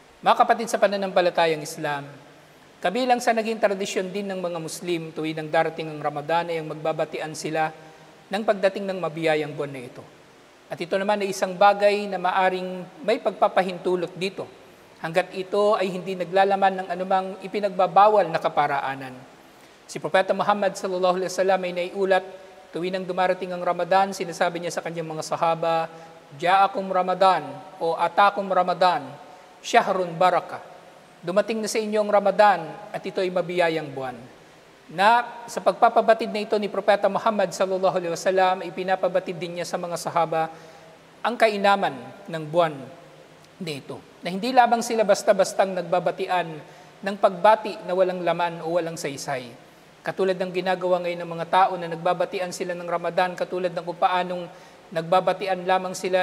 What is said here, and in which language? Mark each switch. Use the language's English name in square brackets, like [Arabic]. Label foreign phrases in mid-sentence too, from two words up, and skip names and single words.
[Filipino] Mga kapatid sa pananampalatayang Islam, Kabilang sa naging tradisyon din ng mga Muslim tuwing ang darating ang Ramadan ay ang magbabatian sila ng pagdating ng mabiyayang buwan na ito. At ito naman ay isang bagay na maaring may pagpapahintulot dito hanggat ito ay hindi naglalaman ng anumang ipinagbabawal na kaparaanan. Si Propeta Muhammad [Arabic] صلى الله عليه وسلم [Filipino] ay naiulat tuwing nang dumarating ang Ramadan, sinasabi niya sa kanyang mga sahaba, [Arabic] "جاءكم رمضان" [Filipino] o [Arabic] "أتاكم رمضان شهر بركة." [Filipino] Dumating na sa inyo ang Ramadan at ito ay mabiyayang buwan. Na sa pagpapabatid na ito ni Propeta Muhammad [Arabic] صلى الله عليه وسلم, [Filipino] ipinapabatid din niya sa mga sahaba ang kainaman ng buwan nito. Na hindi lamang sila basta-bastang nagbabatian ng pagbati na walang laman o walang saysay. Katulad ng ginagawa ngayon ng mga tao na nagbabatian sila ng Ramadan, katulad ng kung paanong nagbabatian lamang sila